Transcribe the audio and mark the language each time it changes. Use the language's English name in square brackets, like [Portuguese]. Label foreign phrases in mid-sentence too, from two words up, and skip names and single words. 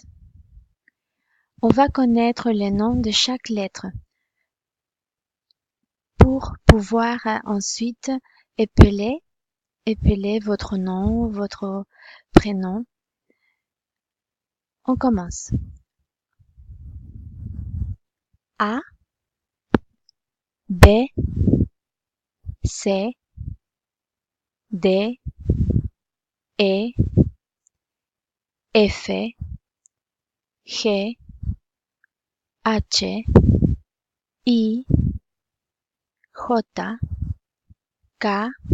[French] On va connaître les noms de chaque lettre pour pouvoir ensuite épeler votre nom, votre prénom. On commence. A, B, C, D, E, F, G, H, I, J, K,